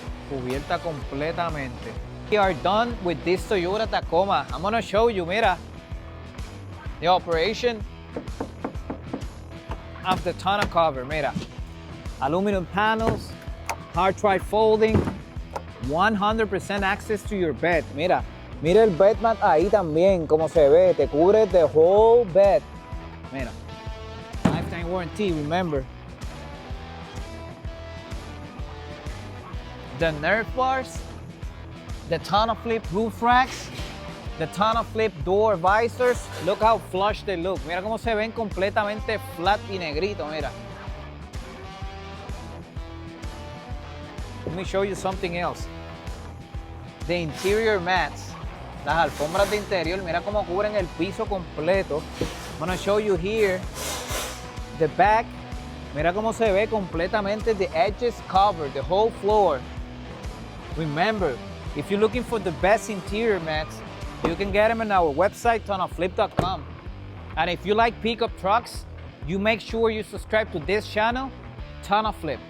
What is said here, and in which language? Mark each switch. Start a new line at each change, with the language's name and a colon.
Spanish: Cubierta completamente.
English: We are done with this Toyota Tacoma. I'm gonna show you,
Spanish: mira,
English: the operation of the tonneau cover, mira. Aluminum panels, hard tri folding, 100% access to your bed.
Spanish: Mira, mira el bed mat ahí también, como se ve, te cubre
English: the whole bed.
Spanish: Mira,
English: lifetime warranty, remember. The nerf bars, the TonnoFlip roof racks, the TonnoFlip door visors. Look how flush they look.
Spanish: Mira cómo se ven completamente flat y negrito, mira.
English: Let me show you something else. The interior mats,
Spanish: las alfombras de interior, mira cómo cubren el piso completo.
English: I'm gonna show you here the back.
Spanish: Mira cómo se ve completamente
English: the edges covered, the whole floor. Remember, if you're looking for the best interior mats, you can get them on our website, TonnoFlip.com. And if you like pickup trucks, you make sure you subscribe to this channel, TonnoFlip.